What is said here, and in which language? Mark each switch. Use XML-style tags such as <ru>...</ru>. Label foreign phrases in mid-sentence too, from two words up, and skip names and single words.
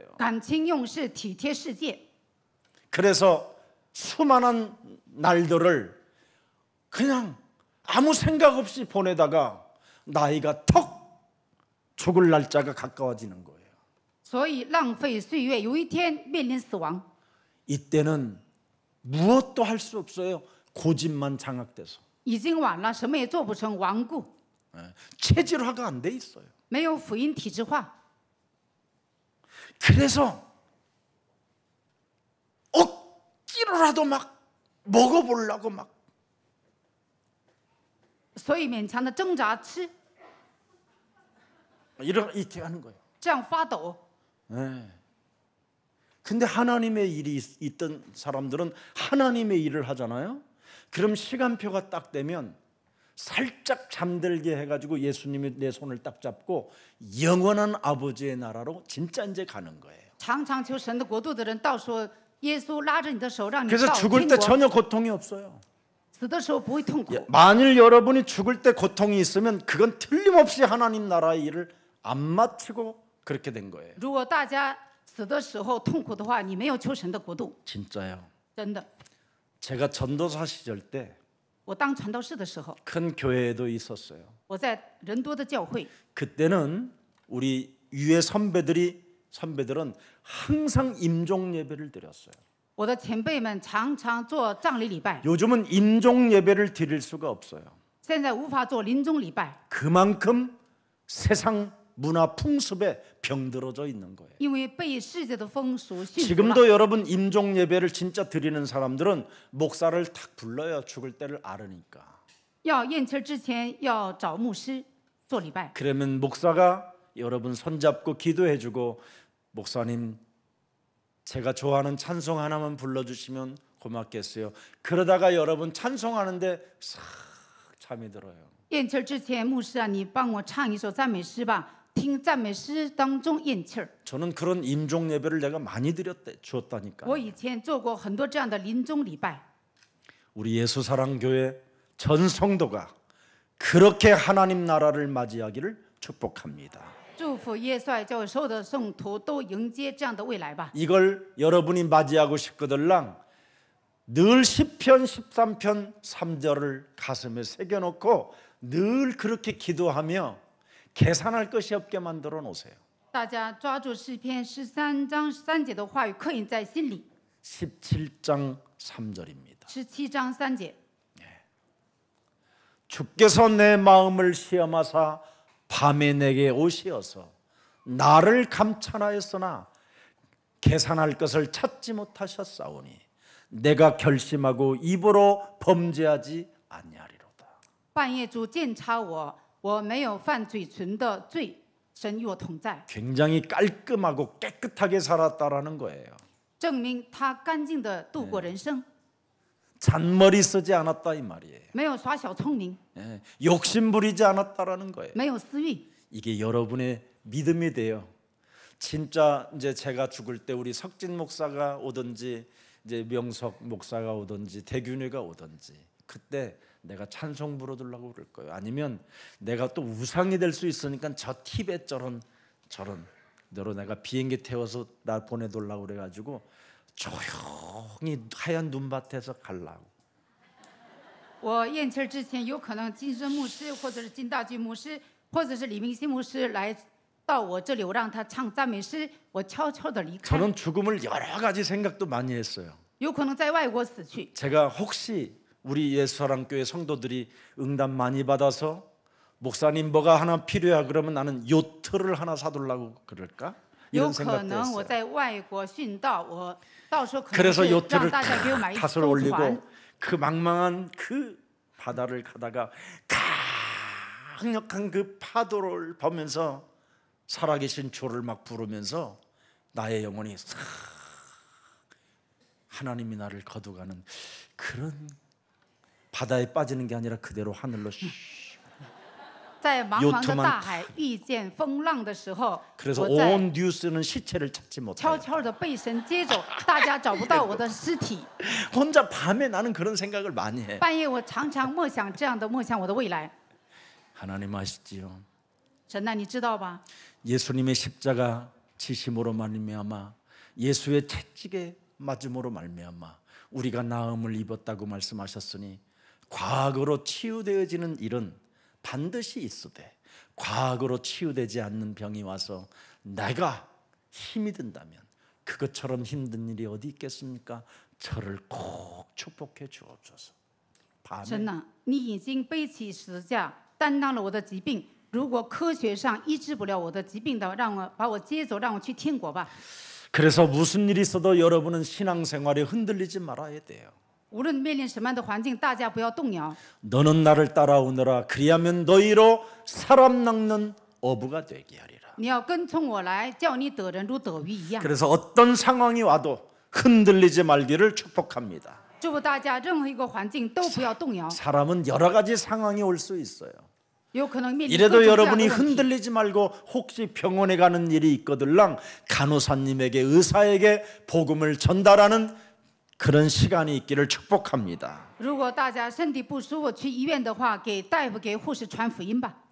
<zh>感情用事，体贴世界。</zh> <ko>그래서 수많은 날들을 그냥 아무 생각 없이 보내다가 나이가 턱 죽을 날짜가 가까워지는 거예요.</ko> <zh>所以浪费岁月，有一天面临死亡。</zh> <ko>이때는 무엇도 할 수 없어요. 고집만 장악돼서.</ko> <zh>已经晚了，什么也做不成，顽固，</zh> <ko>체질화가 안 돼 있어요.</ko> <zh>没有福音体制化。</zh> <ko>그래서 억지로라도 막 먹어보려고 막</ko> <zh>所以勉强的挣扎吃，</zh> <ko>이렇게 하는 거예요.</ko> <zh>这样发抖。</zh> <ko>근데 하나님의 일이 있던 사람들은 하나님의 일을 하잖아요. 그럼 시간표가 딱 되면 살짝 잠들게 해가지고 예수님이 내 손을 딱 잡고 영원한 아버지의 나라로 진짜 이제 가는 거예요.</ko> <zh>常常求神的国度的人，到时候耶稣拉着你的手，让你</zh> <ko>그래서</ko> <zh>到</zh> <ko>죽을</ko> <zh>天</zh> <ko>때</ko> <zh>国。</zh> <ko>전혀 고통이 없어요.</ko> <zh>死的时候不会痛苦。</zh> <ko>만일 여러분이 죽을 때 고통이 있으면 그건 틀림없이 하나님 나라의 일을 안 마치고 그렇게 된 거예요.</ko> <zh>如果大家死的时候痛苦的话，你没有求神的国度，</zh> <ko>진짜요.</ko> <zh>真的。</zh> <ko>제가 전도사 시절 때</ko> <zh>我当传道士的时候，</zh> <ko>큰 교회에도 있었어요.</ko> <zh>我在人多的教会，</zh> <ko>그때는 우리 유해 선배들은 항상 임종 예배를 드렸어요.</ko> <zh>我的前辈们常常做葬礼礼拜，</zh> <ko>요즘은 임종 예배를 드릴 수가 없어요.</ko> <zh>现在无法做临终礼拜，</zh> <ko>그만큼 세상 문화 풍습에 병들어져 있는 거예요.</ko> <zh>因为被世界的风俗驯服了。</zh> <ko>지금도 여러분 임종 예배를 진짜 드리는 사람들은 목사를 탁 불러요. 죽을 때를 알으니까.</ko> <zh>要咽气儿之前要找牧师做礼拜，</zh> <ko>그러면 목사가 여러분 손잡고 기도해주고 목사님 제가 좋아하는 찬송 하나만 불러주시면 고맙겠어요. 그러다가 여러분 찬송하는데 싹 잠이 들어요.</ko> <zh>咽气儿之前，牧师啊，你帮我唱一首赞美诗吧。听赞美诗当中咽气儿。</zh> <ko>저는 그런 임종 예배를 내가 많이 주었다니까.</ko> <zh>我以前做过很多这样的临终礼拜。</zh> <ko>우리 예수사랑교회 전 성도가 그렇게 하나님 나라를 맞이하기를 축복합니다.</ko> <zh>祝福耶稣爱教会所有的圣徒都迎接这样的未来吧。</zh> <ko>이걸 여러분이 맞이하고 싶거들랑 늘 시편 13편 3절을 가슴에 새겨놓고 늘 그렇게 기도하며 계산할 것이 없게 만들어 놓으세요.</ko> <zh>大家抓住诗篇13章3节的话语，刻印在心里。</zh> <ko>17장 3절입니다.</ko> <zh>17 章3节，</zh> <ko>주께서 내 마음을 시험하사 밤에 내게 오시어서 나를 감찰하였으나 계산할 것을 찾지 못하셨사오니 내가 결심하고 입으로 범죄하지 아니하리로다.</ko> <zh>半夜主鉴察我，我没有犯嘴唇的罪，神与我同在，</zh> <ko>굉장히 깔끔하고 깨끗하게 살았다라는 거예요.</ko> <zh>证明他干净的度过人生，</zh> <ko>잔머리 쓰지 않았다 이 말이에요.</ko> <zh>没有耍小聪明，</zh> <ko>예, 욕심 부리지 않았다라는 거예요.</ko> <zh>没有私欲。</zh> <ko>이게 여러분의 믿음이 돼요. 진짜 이제 제가 죽을 때 우리 석진 목사가 오든지 이제 명석 목사가 오든지 대균이가 오든지 그때 내가 찬송 부르려고 그럴 거예요. 아니면 내가 또 우상이 될 수 있으니까 저 티벳 저런 너로 내가 비행기 태워서 나 보내달라고 그래가지고 조용히 하얀 눈밭에서 갈라고.</ko> <zh>我咽气儿之前，有可能金生牧师，或者是金大军牧师，或者是李明新牧师来到我这里，我让他唱赞美诗，我悄悄地离开。</zh> <ko>저는 죽음을 여러 가지 생각도 많이 했어요.</ko> <zh>有可能在外国死去。</zh> <ko>제가 혹시 우리 예수사랑교회 성도들이 응답 많이 받아서 목사님 뭐가 하나 필요해 그러면 나는 요트를 하나 사둘라고 그럴까?</ko> <zh>有</zh> <ko>이런</ko> <zh>可</zh> <ko>생각도</ko> <zh>能我</zh> <ko>했어요.</ko> <zh>在外国殉道，我到时候可能</zh> <ko>그래서</ko> <zh>是让</zh> <ko>요트를</ko> <zh>大家给我买一</zh> <ko>탓을</ko> <zh>艘船</zh> <ko>올리고 。 그 망망한 그 바다를 가다가 강력한 그 파도를 보면서 살아계신 주를 막 부르면서 나의 영혼이 싹 하나님이 나를 거두가는 그런 바다에 빠지는 게 아니라 그대로 하늘로</ko> <zh>在茫茫的</zh> <ko>요트만</ko> <zh>大海遇见风浪的时候，</zh> <ko>그래서</ko> <zh>我在</zh> <ko>온 뉴스는 시체를 찾지</ko> <zh>悄</zh> <ko>못해요.</ko> <zh>悄的被神接走，大家找不到我的尸体。</zh> <ko>혼자 밤에 나는 그런 생각을 많이 해.</ko> <zh>半夜我常常默想这样的默想我的未来。</zh> <ko>하나님 아시지요?</ko> <zh>神呐，你知道吧？</zh> <ko>예수님의 십자가 지심으로 말미암아 예수의 채찍에 맞음으로 말미암아 우리가 나음을 입었다고 말씀하셨으니 과거로 치유되어지는 일은 반드시 있으되 과거로 치유되지 않는 병이 와서 내가 힘이 든다면 그것처럼 힘든 일이 어디 있겠습니까? 저를 꼭 축복해 주옵소서.</ko> <zh>神</zh> <ko>밤에</ko> <zh>呐，你已经背起十字架，担当了我的疾病。如果科学上医治不了我的疾病的，把我接走，让我去天国吧。</zh> <ko>그래서 무슨 일이 있어도 여러분은 신앙생활에 흔들리지 말아야 돼요.</ko> <zh>无论面临什么样的环境，大家不要动摇。</zh> <ko>너는 나를 따라오너라 그리하면 너희로 사람 낚는 어부가 되게 하리라.</ko> <zh>你要跟从我来，叫你得人如得鱼一样。</zh> <ko>그래서 어떤 상황이 와도 흔들리지 말기를 축복합니다.</ko> <zh>祝福大家，任何一个环境都不要动摇。</zh> <ko>사람은 여러 가지 상황이 올 수 있어요.</ko> <zh>有可能面临各</zh> <ko>이래도</ko> <zh>种各样的</zh> <ko>여러분이</ko> <zh>问题。</zh> <ko>흔들리지 말고 혹시 병원에 가는 일이 있거들랑 간호사님에게 의사에게 복음을 전달하는 그런 시간이 있기를 축복합니다.</ko> <zh>如果大家身体不舒服，去医院的话，给大夫、给护士传福音吧。</zh>